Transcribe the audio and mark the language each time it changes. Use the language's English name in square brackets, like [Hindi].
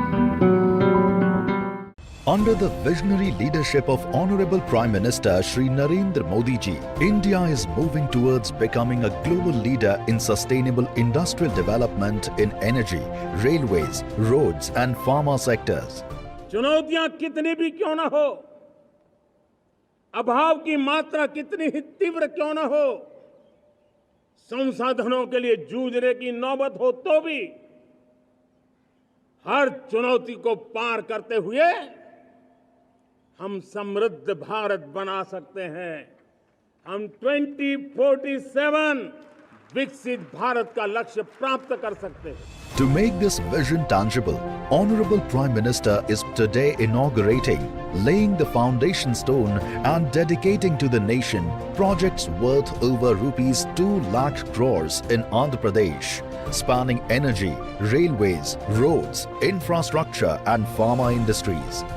[English] Under the visionary leadership of Honorable Prime Minister Shri Narendra Modi ji, India is moving towards becoming a global leader in sustainable industrial development in energy, railways, roads and pharma sectors. [Hindi] चुनौतियां कितनी भी क्यों ना हो, अभाव की मात्रा कितनी ही तीव्र क्यों ना हो, संसाधनों के लिए जूझने की नौबत हो तो भी हर चुनौती को पार करते हुए हम समृद्ध भारत बना सकते हैं। हम 2047 विकसित भारत का लक्ष्य प्राप्त कर सकते हैं। [English] To make this vision tangible, Honorable Prime Minister is today inaugurating, laying the foundation stone and dedicating to the nation projects worth over rupees 2 lakh crores in Andhra Pradesh, spanning energy, railways, roads, infrastructure and pharma industries.